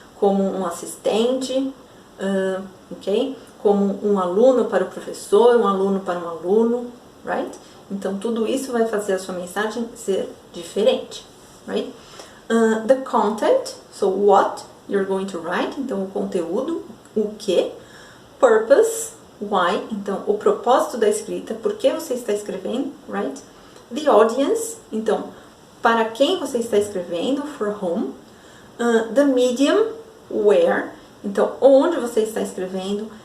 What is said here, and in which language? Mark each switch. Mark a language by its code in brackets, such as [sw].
[pt] Como um assistente, ok? Como um aluno para o professor, um aluno para um aluno, right? Então, tudo isso vai fazer a sua mensagem ser diferente, right? [en] The content, so what you're going to write, [pt] então o conteúdo, o que. Purpose, why, então o propósito da escrita, por que você está escrevendo, right? The audience, então para quem você está escrevendo, [en] for whom. [pt] The medium, where, então onde você está escrevendo.